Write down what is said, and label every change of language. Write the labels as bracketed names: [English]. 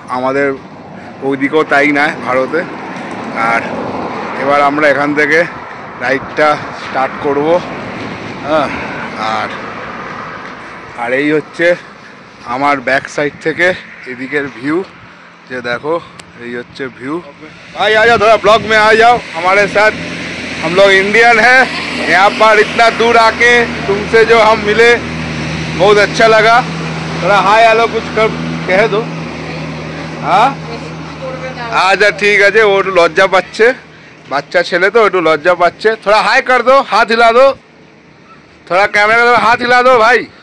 [Bangla] আমাদের ওইদিকেও তাই নেয় ভারতে। আর এবার আমরা এখান থেকে রাইডটা স্টার্ট করব। হ্যাঁ, আর এই হচ্ছে আমার ব্যাক সাইড থেকে এদিকের ভিউ, যে দেখো এই হচ্ছে ভিউ। [Hindi] भाई आ जाओ, थोड़ा ब्लॉग में आ जाओ हमारे साथ। हम लोग इंडियन हैं, यहाँ पर इतना दूर आके तुमसे जो हम मिले बहुत अच्छा लगा। थोड़ा हाय हेलो कुछ कह दो। [Bangla] हाँ আচ্ছা ঠিক আছে, ও একটু লজ্জা পাচ্ছে, বাচ্চা ছেলে তো একটু লজ্জা পাচ্ছে। [Hindi] थोड़ा हाय कर दो, हाथ हिला दो, थोड़ा कैमरा में हाथ हिला दो भाई।